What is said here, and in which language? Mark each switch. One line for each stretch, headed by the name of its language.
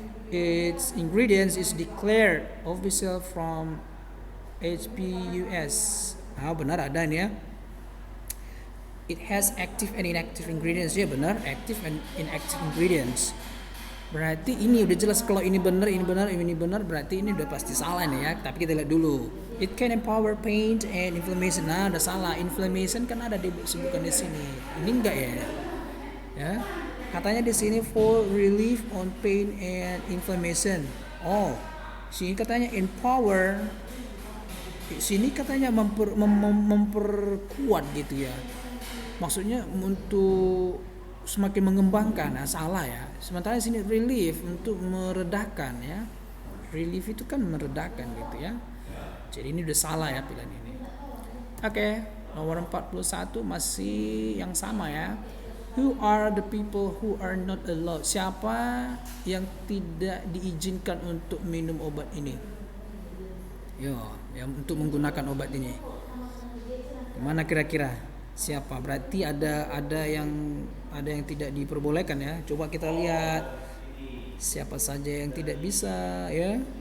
English: Its ingredients is declared official from HPUS.
Indonesian: Benar ada nih ya.
English: It has active and inactive ingredients.
Indonesian: Ya benar,
English: active and inactive ingredients.
Indonesian: Berarti ini udah jelas kalau ini benar, berarti ini udah pasti salah nih ya. Tapi kita lihat dulu.
English: It can empower pain and inflammation.
Indonesian: Udah salah. Inflammation kan ada disebutkan di sini. Ini enggak ya? Ya. Katanya di sini
English: for relief on pain and inflammation.
Indonesian: Sini katanya empower. Sini katanya memperkuat gitu ya. Maksudnya untuk semakin mengembangkan. Salah ya. Sementara di sini relief untuk meredakan ya. Relief itu kan meredakan gitu ya. Jadi ini udah salah ya pilihan ini. Oke, nomor 41 masih yang sama ya.
English: Who are the people who are not allowed?
Indonesian: Siapa yang tidak diizinkan untuk minum obat ini? Yang untuk menggunakan obat ini. Mana kira-kira? Siapa? Berarti ada yang tidak diperbolehkan ya. Coba kita lihat siapa saja yang tidak bisa ya.